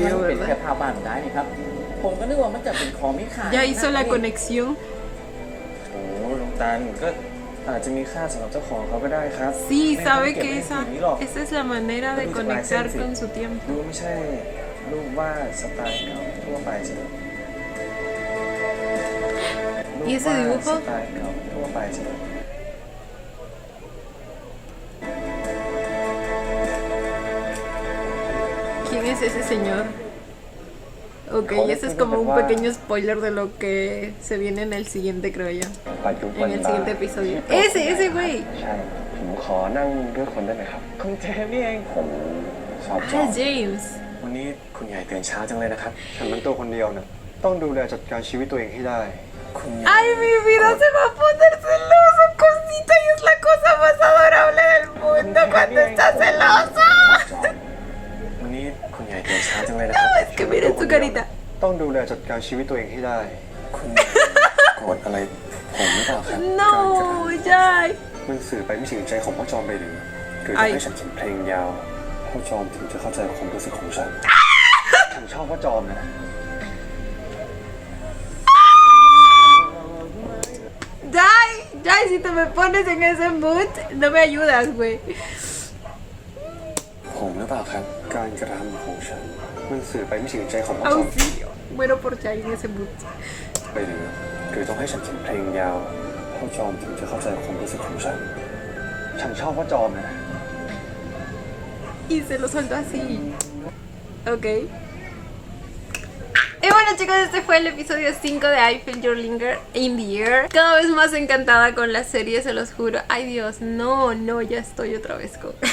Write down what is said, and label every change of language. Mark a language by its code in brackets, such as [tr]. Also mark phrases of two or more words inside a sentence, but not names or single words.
[th] มัน [es] vio, [th] เป็นแค่ [es] ¿verdad? [th] ภาพบ้านได้นี่ครับ ผมก็นึกว่ามันจะเป็นของมีค่า [es] Ya hizo la conexión. [th] โอ้ลุงตันก็อาจจะมีค่าสำหรับเจ้าของเขาก็ได้ครับ [es] Sí, [th] ไม่ [es] sabe [th] ต้อง [es] que [th] เก็บไว้ [es] esa, [th] อย่างนี้หรอก [es] esa es la manera de Pero se conectar parece, con sí. su tiempo. [th] ดูไม่ใช่รูปวาดสไตล์เก่าทั่วไปใช่ไหม [es] ¿Y ese [th] รูปวาด [es] dibujo? [th] สไตล์เก่าทั่วไปใช่ไหม [es] ¿Quién es ese señor? Ok, ese es como un pequeño spoiler de lo que se viene en el siguiente, creo yo. [th] ปัจจุบัน [es] En el siguiente episodio. Ese güey. [th] ใช่ ผมขอนั่งด้วยคนได้ไหมครับ คุณเจมนี่เอง ผมชอบจอ [es] Ah, [th] ม [es] James. [th] วันนี้คุณใหญ่ตื่นเช้าจังเลยนะครับ ฉันเป็นตัวคนเดียวเนี่ยต้องดูแลจัดการชีวิตตัวเองให้ได้ คุณใหญ่ [es] Ay, mi vida se va a poner celoso, cosita, y es la cosa más adorable del mundo cuando está celoso. [th] วันนี้คุณใหญ่ตื่นเช้าจังเลยนะครับ [es] No, es que miren su carita. [th] ต้องดูแลจัดการชีวิตตัวเองให้ได้คุณโกรธอะไรผมหรือเปล่าครับ no ใช่ มันสื่อไปไม่ถึงใจของพ่อจอมไปหรือต้องให้ฉันเขียนเพลงยาวพ่อจอมถึงจะเข้าใจความรู้สึกของฉัน ฉันชอบพ่อจอมนะ [es] Jai, si te me pones en ese mood, no me ayudas, güey. [th] ผมหรือเปล่าครับการกระทำของฉันมันสื่อไปไม่ถึงใจของพ่อจอม [es] Auxilio. Muero por Jai en ese mood. [th] ไปหรือต้องให้ฉันเขียนเพลงยาวพ่อจอมถึงจะเข้าใจความรู้สึกของฉัน ฉันชอบพ่อจอมนะ [es] Y se lo soltó así. Ok. Y bueno chicos, este fue el episodio 5 de I Feel Your Linger in the Air. Cada vez más encantada con la serie, se los juro. Ay Dios, no, ya estoy otra vez con...